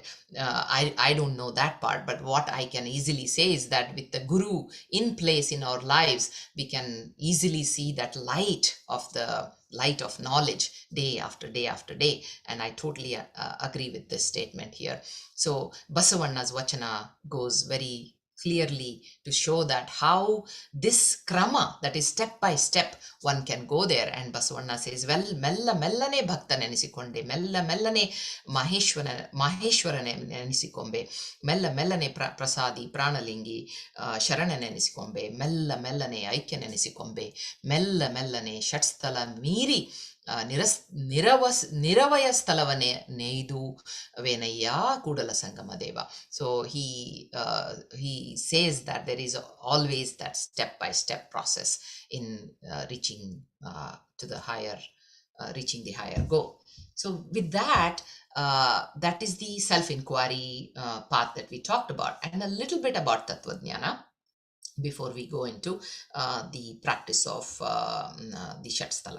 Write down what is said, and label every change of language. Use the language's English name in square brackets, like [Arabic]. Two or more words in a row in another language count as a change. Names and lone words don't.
[English] I don't know that part, but what I can easily say is that with the guru in place in our lives, we can easily see that light of knowledge day after day after day. And I totally agree with this statement here. So Basavanna's Vachana goes very clearly to show that how this krama, that is step by step, one can go there. And Basavanna says, well, [Kannada] ಮೆಲ್ಲ ಮೆಲ್ಲನೆ ಭಕ್ತನ್ ಎನಿಸಿಕೊಂಡೆ, ಮೆಲ್ಲ ಮೆಲ್ಲನೆ ಮಹೇಶ್ವರನೆ ಎನಿಸಿಕೊಂಬೆ, ಮೆಲ್ಲ ಮೆಲ್ಲನೆ ಪ್ರಸಾದಿ ಪ್ರಾಣಲಿಂಗಿ ಶರಣನೆ ಎನಿಸಿಕೊಂಬೆ, ಮೆಲ್ಲ ಮೆಲ್ಲನೆ ಐಕ್ಯನ್ ಎನಿಸಿಕೊಂಬೆ, ಮೆಲ್ಲ ಮೆಲ್ಲನೆ ಷಟ್ಸ್ಥಲ ಮೀರಿ ನಿರವಯ ಸ್ಥಳವನ್ನೇ ನೇಯ್ದು ವೇನಯ್ಯ ಕೂಡಲ ಸಂಗಮ ದೇವ. [English] So he says that there is always that step by step process in reaching to the higher, reaching the higher goal. So with that, that is the self-inquiry path that we talked about, and a little bit about Tattvajnana before we go into the practice of the Shatsthala.